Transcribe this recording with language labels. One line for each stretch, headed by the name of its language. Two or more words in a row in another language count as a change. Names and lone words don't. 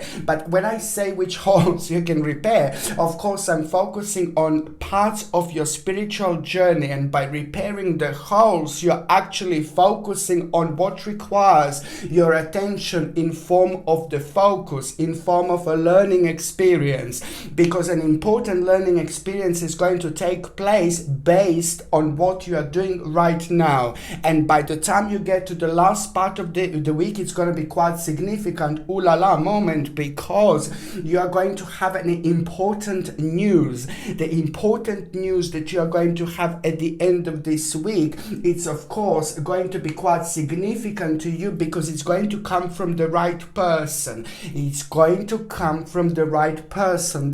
English: But when I say which holes you can repair, of course I'm focusing on parts of your spiritual journey, and by repairing the holes you're actually focusing on what requires your attention in form of the focus, in form of a learning experience, because an important learning experience is going to take place based on what you are doing right now. And by the time you get to the last part of the week, it's going to be quite significant ooh la la moment, because you are going to have an important news. The important news that you are going to have at the end of this week, it's of course going to be quite significant to you, because it's going to come from the right person. It's going to come from the right person.